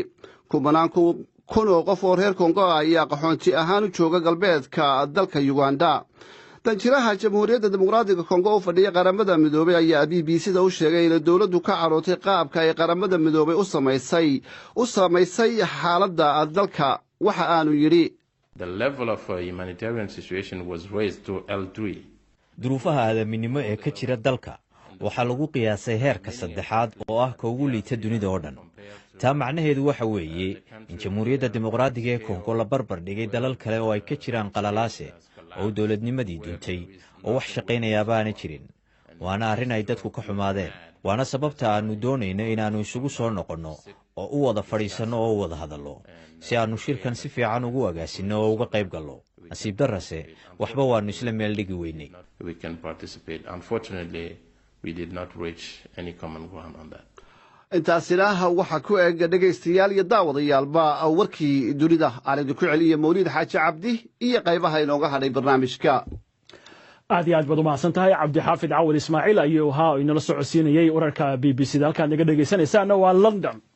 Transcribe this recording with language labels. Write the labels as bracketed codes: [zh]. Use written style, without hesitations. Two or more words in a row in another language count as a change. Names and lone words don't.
[so] kumanaan kun oo qof oo reer Kongo ayaa qaxoonti ahaan u jooga galbeedka dalka Uganda. danjiraha jamhuuriyadda dimuqraadiga Kongo u fadhiya qaramada midoobay ayaa BBC-da u sheegay in dowladdu ka carootay qaabka ay qaramada midoobay u samaysay xaaladda dalka. waxa aanu yidhi [en] The level of humanitarian situation was raised to L3. [so] duruufaha aadaminimo ee ka jira dalka waxaa lagu qiyaasay heerka 3 oo ah ka ugu liita dunida oo dhan. taa macnaheedu waxa weeye in jamhuuriyadda dimuqraadiga ee Kongo la barbar dhigay dalal kale oo ay ka jiraan qalalaase oo dowladnimadii duntay oo wax shaqaynaya baana jirin. waana arrin ay dadku ka xumaadeen. waana sababta aanu doonayno inaanu isugu soo noqonno oo u wada fadhiisanno oo u wada hadallo si aanu shirkan si fiican ugu agaasinno oo uga qayb galno. nasiib darrase waxba waanu isla meel dhigi weynay. [en] We can participate. Unfortunately, we did not reach any common ground on that. [so] intaasina waxa ku eeg dhageystayaal iyo daawadayaalba warkii dunida aan idinku celiyo Mawlid Xaaji Cabdi iyo qaybaha inooga hadhay barnaamijka. aad iyo aad baad u mahadsantahay Cabdi Xaafid Cawil Ismaaciil ayuu ahaa inala socodsiinayay wararka BBC-da halkaan naga dhageysanaysaana waa London.